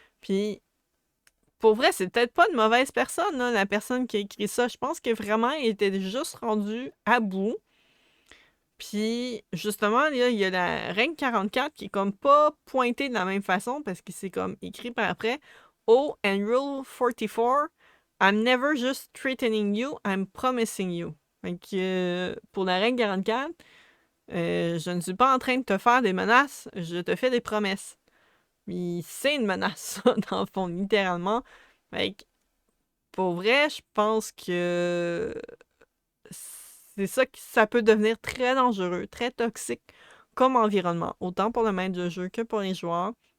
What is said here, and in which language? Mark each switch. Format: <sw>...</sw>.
<fr>Puis pour vrai, c'est peut-être pas une mauvaise personne, là, la personne qui a écrit ça. Je pense que vraiment, il était juste rendu à bout. Puis, justement, là, il y a la règle 44 qui est comme pas pointée de la même façon parce que c'est comme écrit par après.</fr> <en>Oh, and rule 44, I'm never just threatening you, I'm promising you.</en> <fr>Fait que, pour la règle 44, je ne suis pas en train de te faire des menaces, je te fais des promesses. Mais c'est une menace, ça, dans le fond, littéralement. Fait que, pour vrai, je pense que c'est ça qui ça peut devenir très dangereux, très toxique comme environnement, autant pour le maître de jeu que pour les joueurs.</fr>